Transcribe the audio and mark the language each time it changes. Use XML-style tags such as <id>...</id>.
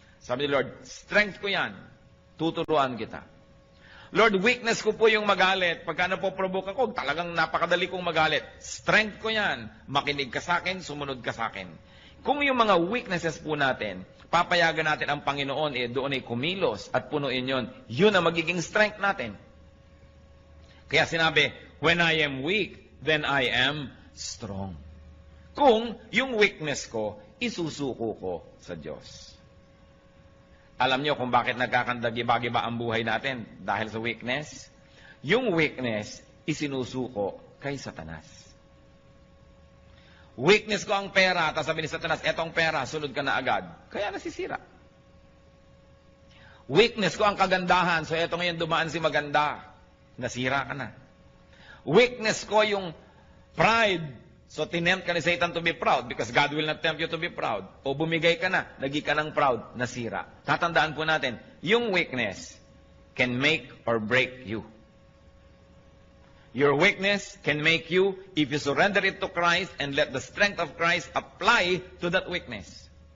<tl>Sabi ni Lord, strength ko yan. Tuturuan kita. Lord, weakness ko po yung magalit. Pagka napoprovoke ako, talagang napakadali kong magalit. Strength ko yan. Makinig ka sa akin, sumunod ka sa akin. Kung yung mga weaknesses po natin, papayagan natin ang Panginoon, doon ay kumilos at punuin yon. Yun ang magiging strength natin. Kaya sinabi,</tl> <en>when I am weak, then I am strong.</en> <tl>Kung yung weakness ko, isusuko ko sa Diyos. Alam niyo kung bakit nagkakandagi-bagi ba ang buhay natin? Dahil sa weakness. Yung weakness, isinusuko kay Satanas. Weakness ko ang pera, tapos sabi ni Satanas, etong pera, sunod ka na agad. Kaya nasisira. Weakness ko ang kagandahan, so eto ngayon dumaan si maganda. Nasira ka na. Weakness ko yung pride.</tl> <en>So,</en> <tl>tinempt ka ni</tl> <en>Satan to be proud because God will not tempt you to be proud.</en> <tl>O bumigay ka na, naging ka ng proud, nasira. Tatandaan po natin, yung</tl> <en>weakness can make or break you. Your weakness can make you if you surrender it to Christ and let the strength of Christ apply to that weakness.</en>